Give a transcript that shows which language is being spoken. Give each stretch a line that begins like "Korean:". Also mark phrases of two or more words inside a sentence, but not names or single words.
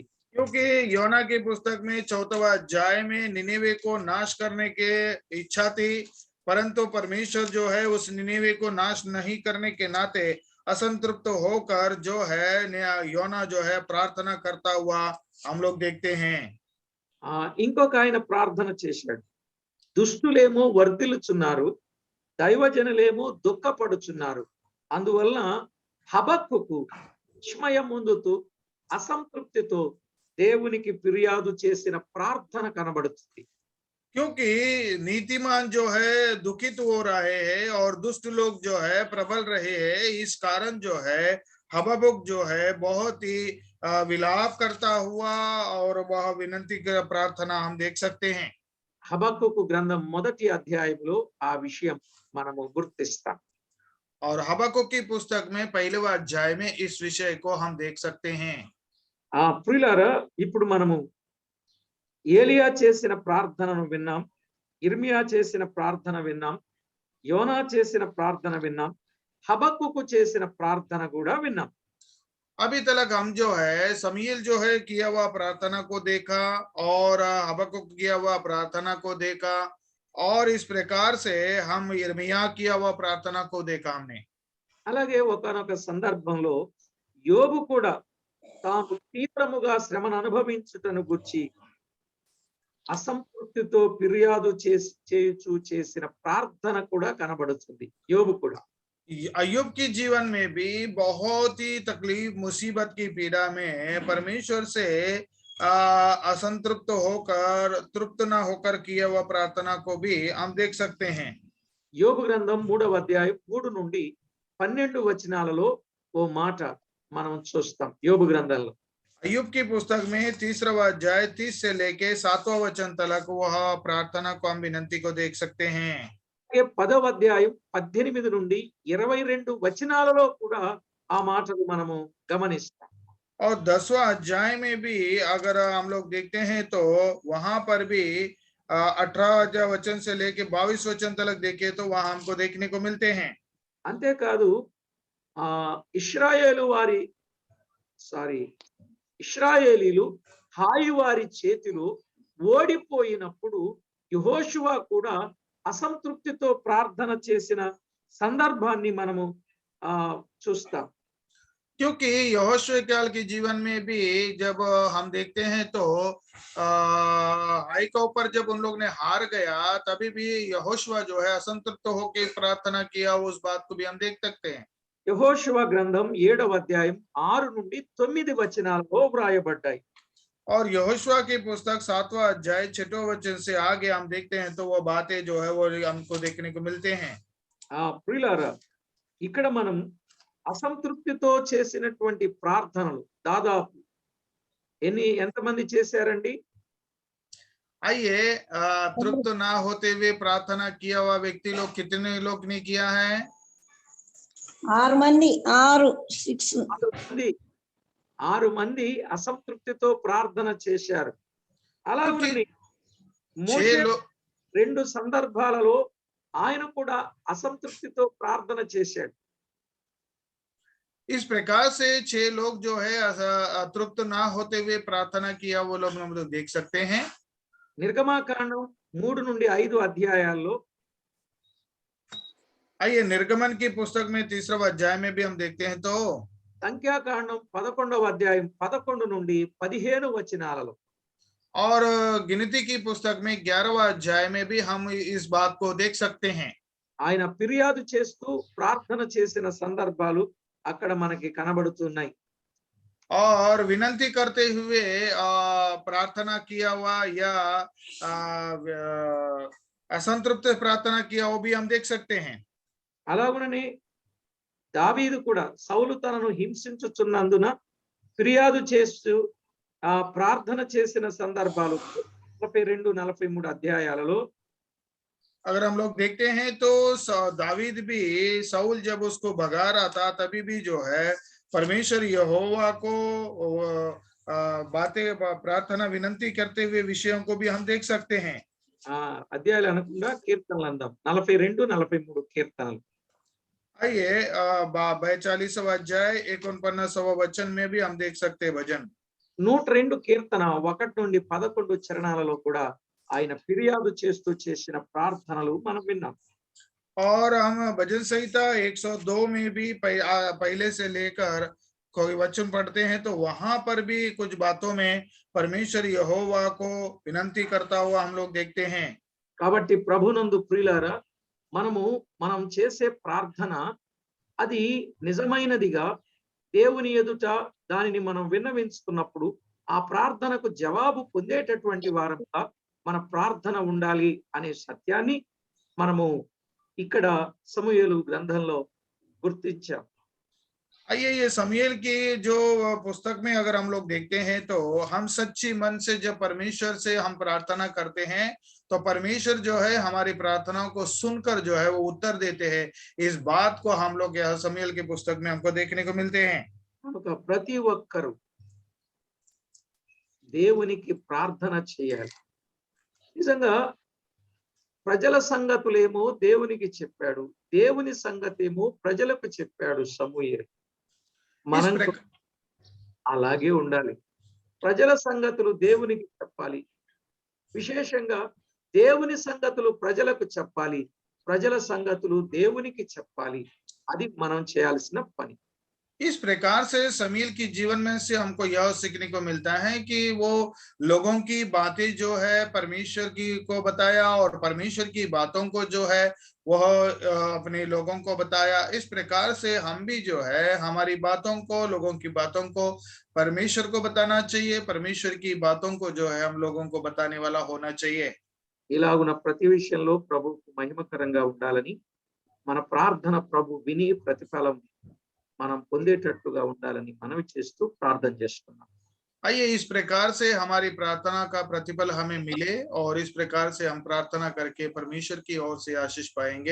Hindi: क्योंकि योना की पुस्तक में 4वां अध्याय में निनेवे को नाश करने के इच्छा थी, परंतु परमेश्वर जो है उस निनेवे को नाश नहीं करने के नाते असंतृप्त होकर जो है योना जो है प्रार्थना करता हुआ हम लोग देखते हैं।
Telugu: ఇంకొక ఆయన ప్రార్థన చేశాడు. దుష్టులేమో వర్ధిల్లుచున్నారు, దైవజనులేమో దుఃఖపడుచున్నారు. అందువలన హబక్కుకు విస్మయం ముందుతూ అసంతృప్తితో దేవునికి ఫిర్యాదు చేసిన ప్రార్థన కనబడుతుంది.
Hindi: क्योंकि नीतिमान जो है दुखित हो रहे हैं और दुष्ट लोग जो है प्रबल रहे हैं, इस कारण जो है हबक्कुक जो है बहुत ही विलाप करता हुआ और वह विनती कर प्रार्थना हम देख सकते हैं।
Telugu: హబక్కుకు గ్రంథం 1వ అధ్యాయంలో ఆ విషయం మనము గుర్తిస్తాం.
Hindi: और हबक्कुक की पुस्तक में 1वां अध्याय में इस विषय को हम देख सकते हैं।
Telugu: ప్రియులారా, ఇప్పుడు మనము ఏలియా చేసిన ప్రార్థనను విన్నాం, ఇర్మియా చేసిన ప్రార్థన విన్నాం, యోనా చేసిన ప్రార్థన విన్నాం, హబక్కుకు చేసిన ప్రార్థన కూడా విన్నాం.
Hindi: अभी तक हम जो है समूएल जो है किया हुआ प्रार्थना को देखा और हबक्कुक किया हुआ प्रार्थना को देखा, और इस प्रकार से हम यिर्मयाह किया हुआ प्रार्थना को देखा हमने।
Telugu: అలాగే ఒకానొక సందర్భంలో యోబు కూడా తాను తీవ్రముగా శ్రమను అనుభవించుటను గుర్చి అసంతృప్తితో ఫిర్యాదు చేయుచు చేసిన ప్రార్థన కూడా కనబడుతుంది యోబు కూడా.
Hindi: अय्यूब की जीवन में भी बहुत ही तकलीफ मुसीबत की पीड़ा में परमेश्वर से असंतृप्त होकर तृप्त न होकर किया हुआ प्रार्थना को भी हम देख सकते हैं।
Telugu: యోబు గ్రంథం 3వ అధ్యాయం 3 నుండి 12 వచనాలలో ఓ మాట మనం చూస్తాం. యోబు గ్రంథంలో
Hindi: अय्यूब की पुस्तक में 3वां अध्याय 30 से लेके 7वां वचन तक वह प्रार्थना को हम विनती को देख सकते हैं।
Telugu: 10వ అధ్యాయం 18 నుండి 22 వచనాలలో కూడా ఆ మాటలు మనము గమనిస్తాం.
Hindi: और 10वां अध्याय में भी अगर हम लोग देखते हैं तो वहां पर भी 18 वचन से लेके 22 वचन तक देखे तो वहां हमको देखने को मिलते हैं।
Telugu: అంతేకాదు ఇశ్రాయేలీలు హాయి వారి చేతిలో ఓడిపోయినప్పుడు యెహోషువ కూడా అసంతృప్తితో ప్రార్థన చేసిన సందర్భాన్ని మనము చూస్తాం.
Hindi: क्योंकि यहोशू काल के जीवन में भी जब हम देखते हैं तो हाई का ऊपर जब उन लोग ने हार गया तभी भी यहोशू जो है असंतृप्त होकर प्रार्थना किया, उस बात को भी हम देख सकते हैं।
Telugu: యెహోషువ గ్రంథం 7వ అధ్యాయం 6 నుండి 9 వచనాలలో వ్రాయబడ్డాయి.
Hindi: और यहोशू की पुस्तक 7वां अध्याय 6वें वचन से आगे हम देखते हैं तो वो बातें जो है वो हमको देखने को मिलते हैं।
Telugu: ప్రియులారా, ఇక్కడ మనం అసంతృప్తితో చేసినటువంటి ప్రార్థనలు దాదాపు ఎంతమంది చేశారండి?
Hindi: आइए, तृप्त ना होते हुए प्रार्थना किया हुआ व्यक्ति लोग कितने लोग ने किया है?
Telugu: 6 మంది 6 మంది అసంతృప్తితో ప్రార్థన చేశారు. అలాగే మోషే 2 సందర్భాలలో ఆయన కూడా అసంతృప్తితో ప్రార్థన చేశాడు.
Hindi: इस प्रकार से 6 लोग जो है तृप्त ना होते हुए प्रार्थना किया वो लोग हम लोग देख सकते हैं।
Telugu: నిర్గమాకాండం 3 నుండి 5 అధ్యాయాల్లో,
Hindi: आइए निर्गमन की पुस्तक में 3वां अध्याय में भी हम देखते हैं तो
Telugu: సంఖ్యాకాండం 11వ అధ్యాయం 11 నుండి 15 వచనాలలో,
Hindi: और गिनती की पुस्तक में 11वां अध्याय में भी हम इस बात को देख सकते हैं।
Telugu: ఆయన ఫిర్యాదు చేస్తూ ప్రార్థన చేసిన సందర్భాలు అక్కడ మనకి కనబడుతున్నాయి.
Hindi: और विनती करते हुए प्रार्थना किया हुआ या असंतृप्त प्रार्थना किया वो भी हम देख सकते हैं।
Telugu: అలాగుననే దావీదు కూడా సౌలు తనను హింసించుచున్నందున ఫిర్యాదు చేస్తూ ప్రార్థన చేసిన సందర్భాలు 42, 43 అధ్యాయాలలో
Hindi: अगर हम लोग देखते हैं तो दावीद भी शाऊल जब उसको भगा रहा था तभी भी जो है परमेश्वर यहोवा को बातें प्रार्थना विनंती करते हुए विषयों को भी हम देख सकते हैं।
Telugu: అధ్యాయాలు అనకుండా కీర్తనలు అందాం. 42, 43 కీర్తనలు.
Hindi: आइए 42वां अध्याय 49वां वचन में भी हम देख सकते हैं भजन।
Telugu: 102 కీర్తన 1 నుండి 11 చరణాలలో కూడా ఆయన ఫిర్యాదు చేస్తూ చేసిన ప్రార్థనలు మనం విన్నాం.
Hindi: और हम भजन संहिता 102 में भी पहले से लेकर कोई वचन पढ़ते हैं तो वहां पर भी कुछ बातों में परमेश्वर यहोवा को विनंती करता हुआ हम लोग देखते हैं।
Telugu: కాబట్టి ప్రభునందు ప్రియులారా, మనం చేసే ప్రార్థన అది నిజమైనదిగా దేవుని ఎదుట దానిని మనం విన్నవించుకున్నప్పుడు ఆ ప్రార్థనకు జవాబు పొందేటటువంటి వారంగా మన ప్రార్థన ఉండాలి అనే సత్యాన్ని మనము ఇక్కడ సమూయేలు గ్రంథంలో గుర్తించాం.
Hindi: आइए ये समूएल की जो पुस्तक में अगर हम लोग देखते हैं तो हम सच्ची मन से जब परमेश्वर से हम प्रार्थना करते हैं तो परमेश्वर जो है हमारी प्रार्थनाओं को सुनकर जो है वो उत्तर देते हैं। इस बात को हम लोग यह समूएल की पुस्तक में हमको देखने को मिलते हैं।
Telugu: కనుక ప్రతి ఒక్కరు దేవునికి ప్రార్థన చేయాలి. నిజంగా ప్రజల సంగతులేమో దేవునికి చెప్పాడు, దేవుని సంగతేమో ప్రజలకు చెప్పాడు సమూయేలు. మనం అలాగే ఉండాలి. ప్రజల సంగతులు దేవునికి చెప్పాలి, విశేషంగా దేవుని సంగతులు ప్రజలకు చెప్పాలి, ప్రజల సంగతులు దేవునికి చెప్పాలి. అది మనం చేయాల్సిన పని.
Hindi: इस प्रकार से समूएल की जीवन में से हमको यह सीखने को मिलता है कि वो लोगों की बातें जो है परमेश्वर की को बताया और परमेश्वर की बातों को जो है वह अपने लोगों को बताया। इस प्रकार से हम भी जो है हमारी बातों को लोगों की बातों को परमेश्वर को बताना चाहिए, परमेश्वर की बातों को जो है हम लोगों को बताने वाला होना चाहिए।
Telugu: ఇలాగున ప్రతి విషయంలో ప్రభువుకు మహిమకరంగా ఉండాలని, మన ప్రార్థన ప్రభు విని ప్రతిఫలం మనం పొందేటట్టుగా ఉండాలని మనవి చేస్తూ ప్రార్థన చేస్తున్నాం.
Hindi: आइए इस प्रकार से हमारी प्रार्थना का प्रतिफल हमें मिले और इस प्रकार से हम प्रार्थना करके परमेश्वर की ओर से आशीष पाएंगे।